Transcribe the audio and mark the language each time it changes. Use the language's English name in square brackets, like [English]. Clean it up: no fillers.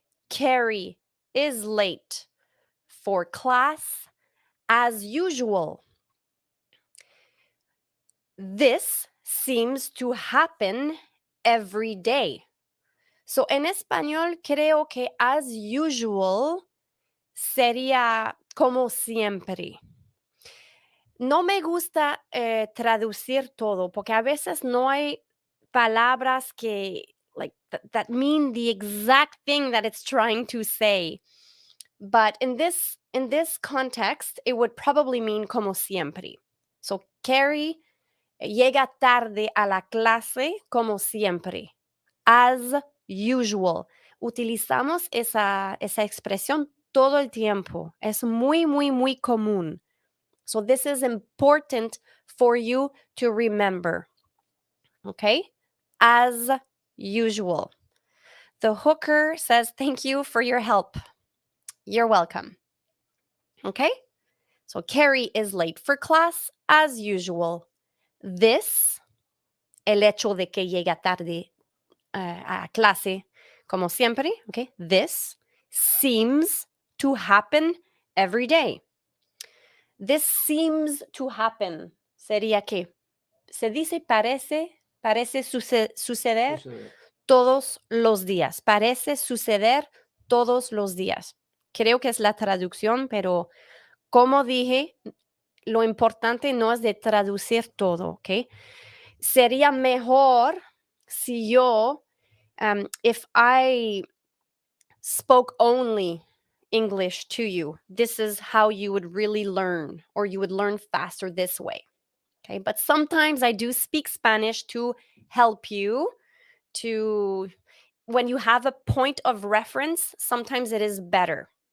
[English] Carrie is late for class as usual. This seems to happen every day. [Spanish] So en español creo que [English] as usual [Spanish] sería como siempre. No me gusta traducir todo porque a veces no hay palabras que [English] like that mean the exact thing that it's trying to say. But in this context, it would probably mean [Spanish] como siempre. So Carrie llega tarde a la clase como siempre. [English] As usual. [Spanish] Utilizamos esa expresión todo el tiempo. Es muy, muy, muy común. [English] So this is important for you to remember. Okay? As usual. The hooker says, thank you for your help. You're welcome. Okay? So Carrie is late for class as usual. [Spanish] This, el hecho de que llega tarde a clase como siempre, okay? [English] This seems to happen every day. This seems to happen. [Spanish] Sería que se dice parece suceder todos los días. Parece suceder todos los días. Creo que es la traducción, pero como dije, lo importante no es de traducir todo, ¿ok? Sería mejor si yo, [English] if I spoke only English to you, this is how you would really learn, or you would learn faster this way. Okay, but sometimes I do speak Spanish to help you to when you have a point of reference, sometimes it is better.